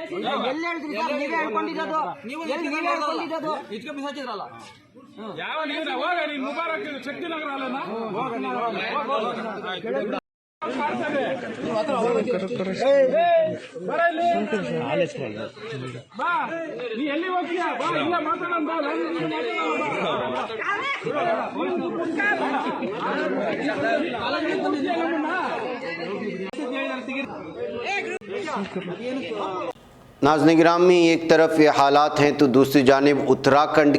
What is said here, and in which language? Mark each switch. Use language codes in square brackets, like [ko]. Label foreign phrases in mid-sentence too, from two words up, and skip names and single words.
[kn] ಯಾವ ನೀವು ಹೋಗ ನೀನ್ ಮುಬಾರಕ್ ಶಕ್ತಿನಗರ ಅಲ್ಲನಾ? ಬಾ, ನೀ ಎಲ್ಲಿ ಹೋಗ್ತೀಯಾ? ಬಾ, ಇಲ್ಲ ಮಾತಾಡೋಣ. [ur] नाज़रीन गिरामी, एक तरफ ये हालात हैं तो दूसरी जानिब उत्तराखंड